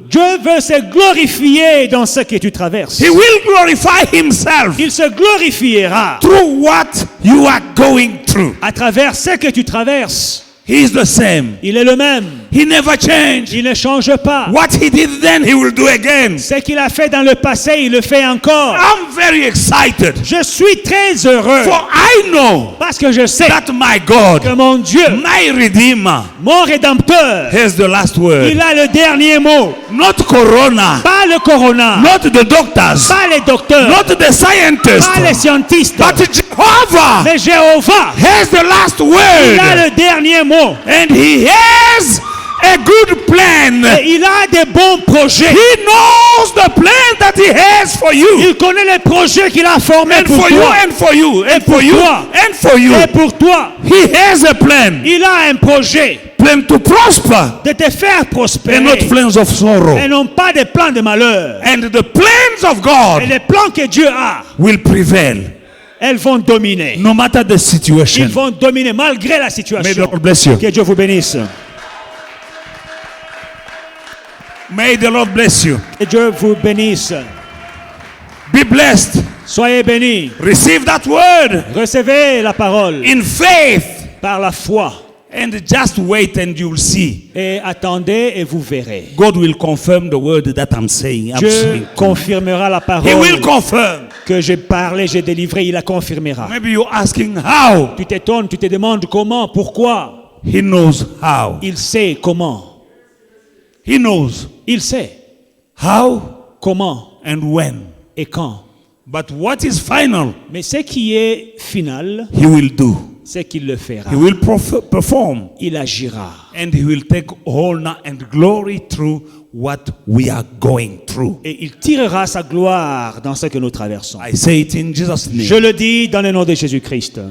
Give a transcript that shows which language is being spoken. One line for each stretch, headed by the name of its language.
French: Dieu veut se glorifier dans ce que tu traverses.
English: He will glorify himself
French: Il se glorifiera
English: through what you are going through.
French: à travers ce que tu traverses.
English: He is the same.
French: Il est le même.
English: He never changed.
French: Il ne change pas.
English: What he did then, he will do again.
French: Ce qu'il a fait dans le passé, il le fait encore.
English: I'm very excited.
French: Je suis très heureux
English: For I know
French: parce que je sais
English: that my God,
French: que mon Dieu,
English: my Redeemer,
French: mon Rédempteur,
English: has the last word.
French: il a le dernier mot.
English: Not Corona,
French: Pas le corona,
English: not the doctors,
French: pas les docteurs,
English: not the scientists,
French: pas les scientistes,
English: but Jehovah
French: mais Jéhovah,
English: has the last
French: il a
English: word.
French: le dernier mot.
English: And he has a good plan.
French: Et il a des bons projets.
English: He knows the plan that he has for you.
French: Il connaît les projets qu'il a formés
English: And
French: pour
English: for you,
French: toi.
English: and for you, and for
French: pour
English: you,
French: toi.
English: and for you.
French: Et pour toi,
English: He has a plan.
French: il a un projet
English: Plan to prosper
French: de te faire
English: and
French: prospérer.
English: not plans of sorrow.
French: Et non pas des plans de malheur.
English: And the plans of
French: Et
English: God
French: les plans que Dieu a,
English: will prevail
French: elles vont dominer.
English: no matter the situation.
French: Ils vont dominer malgré la
English: May the
French: situation.
English: Lord bless you.
French: Que Dieu vous bénisse.
English: May the Lord bless you.
French: Que Dieu vous bénisse.
English: Be blessed.
French: Soyez bénis.
English: Receive that word
French: Recevez la parole
English: in faith
French: par la foi.
English: and just wait and you'll see.
French: Et attendez et vous verrez.
English: God will confirm the word that I'm saying.
French: Dieu confirmera la
English: He will confirm.
French: Que j'ai parlé, j'ai délivré, il la confirmera.
English: Maybe you're asking how.
French: Tu t'étonnes, tu te demandes comment, pourquoi.
English: He knows how.
French: Il sait comment.
English: He knows
French: Il sait
English: how
French: comment
English: and when.
French: et quand.
English: But what is final,
French: Mais ce qui est final,
English: he will do.
French: c'est qu'il le fera.
English: He will perform.
French: Il agira.
English: And he will take honor and glory through what we are going through.
French: Et il tirera sa gloire dans ce que nous traversons.
English: I say it in Jesus' name.
French: Je le dis dans le nom de Jésus-Christ.